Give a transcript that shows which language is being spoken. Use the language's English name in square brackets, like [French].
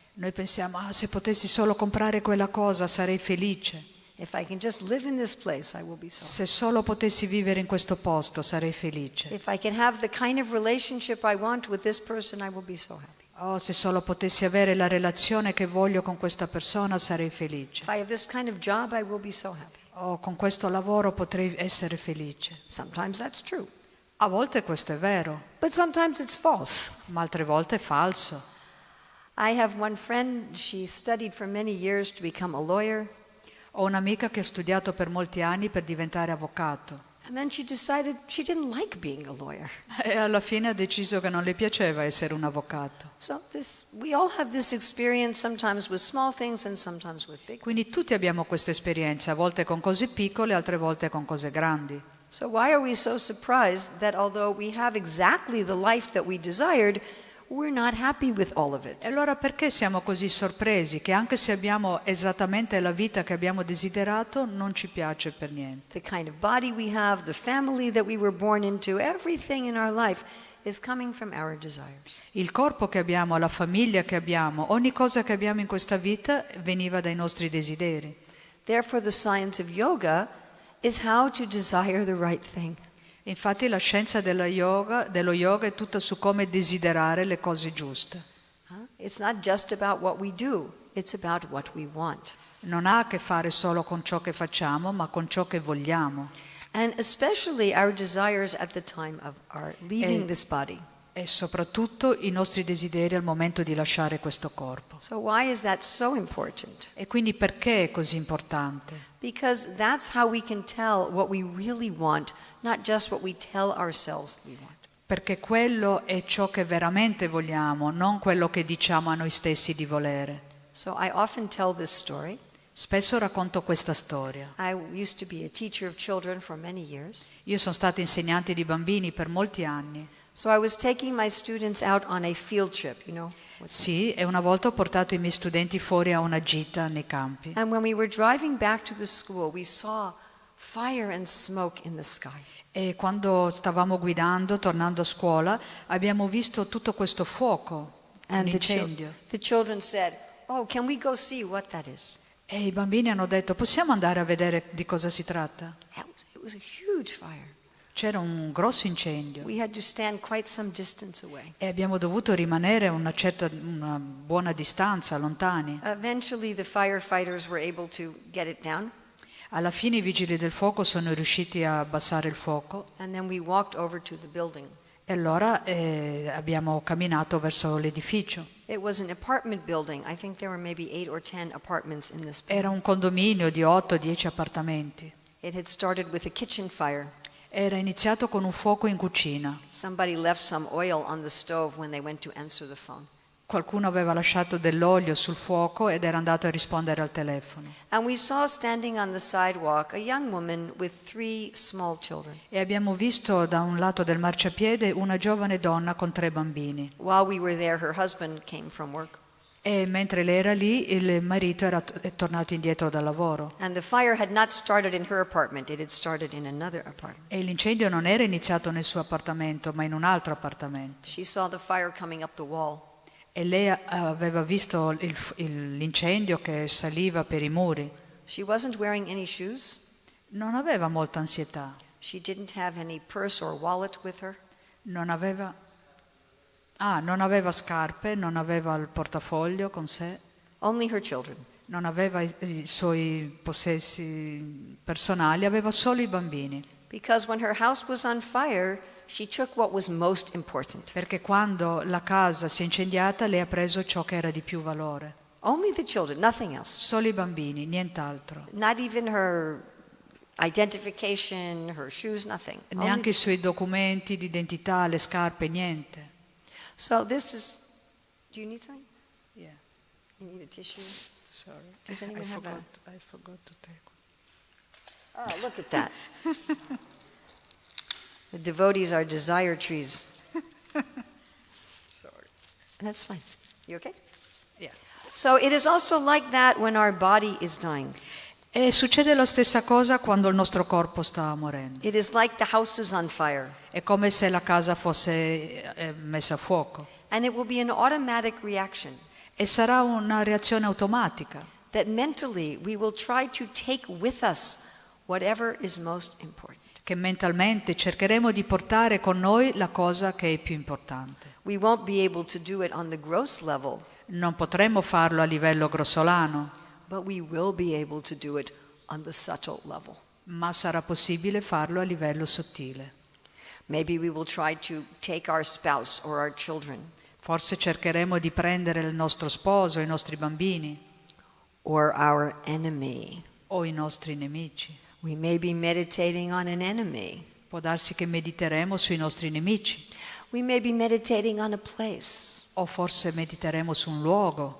[Italian] Noi pensiamo, se potessi solo comprare quella cosa sarei felice. [English] If I can just live in this place, I will be so happy. [Italian] Se solo potessi vivere in questo posto sarei felice. [English] If I can have the kind of relationship I want with this person, I will be so happy. [Italian] Oh, se solo potessi avere la relazione che voglio con questa persona sarei felice. [English] If I have this kind of job, I will be so happy. [Italian] Oh, con questo lavoro potrei essere felice. [English] Sometimes that's true, [Italian] A volte questo è vero, [English] but sometimes it's false. [Italian] ma altre volte è falso. [English] I have one friend, she studied for many years to become a lawyer, [Italian] Ho un'amica che ha studiato per molti anni per diventare avvocato [English] and then she decided she didn't like being a lawyer. [Italian] e alla fine ha deciso che non le piaceva essere un avvocato. [English] So we all have this experience, sometimes with small things and sometimes with big. [Italian] Quindi tutti abbiamo questa esperienza, a volte con cose piccole, altre volte con cose grandi. [English] So why are we so surprised that although we have exactly the life that we desired, we're not happy with all of it? [Italian] E allora perché siamo così sorpresi che anche se abbiamo esattamente la vita che abbiamo desiderato, non ci piace per niente? [English] The kind of body we have, the family that we were born into, everything in our life is coming from our desires. [Italian] Il corpo che abbiamo, la famiglia che abbiamo, ogni cosa che abbiamo in questa vita veniva dai nostri desideri. [English] Therefore, the science of yoga is how to desire the right thing. [Italian] Infatti la scienza dello yoga è tutta su come desiderare le cose giuste. [English] It's not just about what we do, it's about what we want. [Italian] Non ha a che fare solo con ciò che facciamo, ma con ciò che vogliamo. [English] And especially our desires at the time of our leaving this body. [Italian] E soprattutto i nostri desideri al momento di lasciare questo corpo. [English] So why is that so important? [Italian] E quindi perché è così importante? [English] Because that's how we can tell what we really want, not just what we tell ourselves we want. [Italian] Perché quello è ciò che veramente vogliamo, non quello che diciamo a noi stessi di volere. [English] So I often tell this story. [Italian] Spesso racconto questa storia. [English] I used to be a teacher of children for many years. [Italian] Io sono stata insegnante di bambini per molti anni. [English] So I was taking my students out on a field trip, [Italian] Sì, e una volta ho portato i miei studenti fuori a una gita nei campi. [English] And when we were driving back to the school, we saw fire and smoke in the sky. [Italian] E quando stavamo guidando, tornando a scuola, abbiamo visto tutto questo fuoco, un [English] And [Italian] incendio. [English] the children said, "Oh, can we go see what that is?" [Italian] E i bambini hanno detto, possiamo andare a vedere di cosa si tratta? [English] It was a huge fire. [Italian] C'era un grosso incendio [English] We had to stand quite some distance away. [Italian] e abbiamo dovuto rimanere una buona distanza, lontani. [English] Eventually the firefighters were able to get it down, [Italian] Alla fine i vigili del fuoco sono riusciti a abbassare il fuoco [English] and then we walked over to the building. [Italian] e allora abbiamo camminato verso l'edificio. [English] It was an apartment building. I think there were maybe 8 or 10 apartments in this building. [Italian] Era un condominio di 8-10 appartamenti. [English] It had started with a kitchen fire. [Italian] Era iniziato con un fuoco in cucina. [English] Somebody left some oil on the stove when they went to answer the phone. [Italian] Qualcuno aveva lasciato dell'olio sul fuoco ed era andato a rispondere al telefono. [English] And we saw standing on the sidewalk a young woman with 3 small children. [Italian] E abbiamo visto da un lato del marciapiede una giovane donna con 3 bambini. [English] While we were there, her husband came from work. [Italian] E mentre lei era lì, il marito è tornato indietro dal lavoro. [English] And the fire had not started in her apartment, it had started in another apartment. [Italian] E l'incendio non era iniziato nel suo appartamento, ma in un altro appartamento. [English] She saw the fire coming up the wall. [Italian] E lei aveva visto l'incendio che saliva per i muri. [English] She wasn't wearing any shoes. [Italian] Non aveva molta ansietà. [English] She didn't have any purse or wallet with her. [Italian] Non aveva scarpe, non aveva il portafoglio con sé, [English] Only her children. [Italian] non aveva i suoi possessi personali, aveva solo i bambini. [English] Because when her house was on fire, she took what was most important. [Italian] Perché quando la casa si è incendiata, lei ha preso ciò che era di più valore. [English] Only the children, nothing else. [Italian] Solo i bambini, nient'altro. [English] Not even her identification, her shoes, nothing. [Italian] Neanche i suoi documenti di identità, le scarpe, niente. [English] So this is, do you need something? Yeah, You need a tissue? sorry. Does anyone I have forgot to take one. Oh, look at that. The devotees are desire trees. Sorry. That's fine. You okay? Yeah. So it is also like that when our body is dying. [Italian] E succede la stessa cosa quando il nostro corpo sta morendo. [English] It is like the house is on fire. [Italian] È come se la casa fosse messa a fuoco. [English] And it will be an automatic reaction [Italian] E sarà una reazione automatica, [English] that mentally we will try to take with us whatever is most important. [Italian] che mentalmente cercheremo di portare con noi la cosa che è più importante. [English] We won't be able to do it on the gross level, [Italian] Non potremo farlo a livello grossolano, [English] but we will be able to do it on the subtle level. [Italian] ma sarà possibile farlo a livello sottile. [English] Maybe we will try to take our spouse or our children [Italian] Forse cercheremo di prendere il nostro sposo, i nostri bambini [English] or our enemy. [Italian] o i nostri nemici. [English] We may be meditating on an enemy. [Italian] Può darsi che mediteremo sui nostri nemici, [English] We may be meditating on a place, [Italian] o forse mediteremo su un luogo,